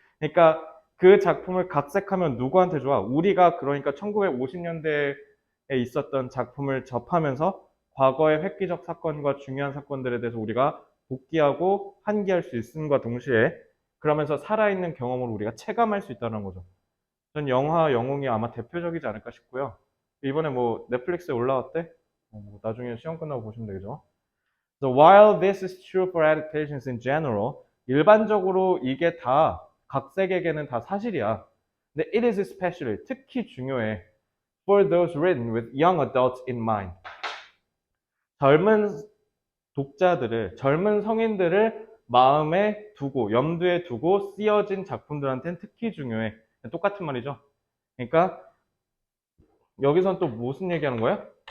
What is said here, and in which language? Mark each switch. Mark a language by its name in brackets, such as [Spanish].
[Korean] 그러니까 그 작품을 각색하면 누구한테 좋아? 우리가 그러니까 1950년대에 있었던 작품을 접하면서 과거의 획기적 사건과 중요한 사건들에 대해서 우리가 복귀하고 환기할 수 있음과 동시에 그러면서 살아있는 경험을 우리가 체감할 수 있다는 거죠. 전 영화 영웅이 아마 대표적이지 않을까 싶고요. 이번에 뭐 넷플릭스에 올라왔대? 뭐 나중에 시험 끝나고 보시면 되죠. [English] So while this is true for adaptations in general, [Korean] 일반적으로 이게 다 각색에게는 다 사실이야. 근데 [English] it is especially [Korean] 특히 중요해 [English] for those written with young adults in mind. [Korean] 젊은 독자들을, 젊은 성인들을 마음에 두고, 염두에 두고 쓰여진 작품들한테는 특히 중요해. 똑같은 말이죠. 그러니까 여기선 또 무슨 얘기하는 거야?